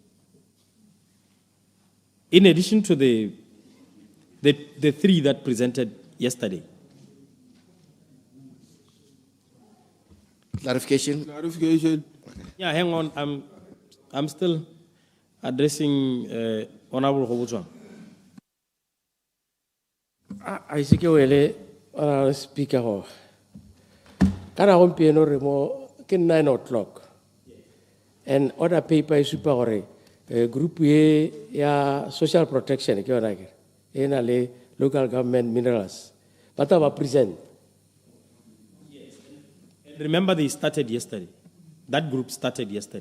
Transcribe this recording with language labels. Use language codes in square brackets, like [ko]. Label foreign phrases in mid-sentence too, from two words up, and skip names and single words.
[en] In addition to the three that presented yesterday. Clarification. Clarification. Yeah, hang on. I'm still addressing Honorable 𝗂𝗏𝗏𝗏. I see ke speaker ho. [nso] Kana gompieno re mo ke 9 o'clock. [en] And order paper is super gore group [nso] ye ya [en] social protection [nso] ke yona ke. Ena le [en] local government minerals. But I present. Remember they started yesterday. That group started yesterday.